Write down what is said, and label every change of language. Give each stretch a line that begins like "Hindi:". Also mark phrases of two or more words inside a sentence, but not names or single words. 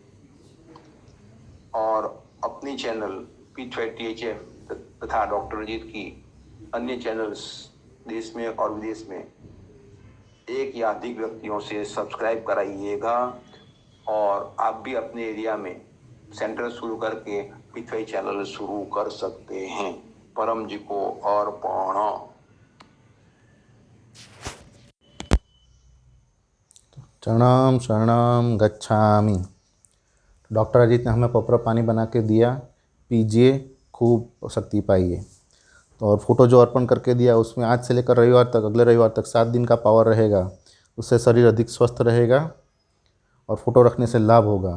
Hindi: और अपनी चैनल P20HF तथा डॉक्टर अजीत की अन्य चैनल्स देश में और विदेश में एक या अधिक व्यक्तियों से सब्सक्राइब कराइएगा, और आप भी अपने एरिया में सेंटर शुरू करके P20 चैनल शुरू कर सकते हैं। परम जी को अर्पण।
Pali: चरणाम शरणम गच्छामि।
Hindi: डॉक्टर अजीत ने हमें पॉपर पानी बना के दिया, पीजिए, खूब शक्ति पाइए। तो और फोटो जो अर्पण करके दिया उसमें आज से लेकर रविवार तक, अगले रविवार तक 7 दिन का पावर रहेगा। उससे शरीर अधिक स्वस्थ रहेगा और फ़ोटो रखने से लाभ होगा।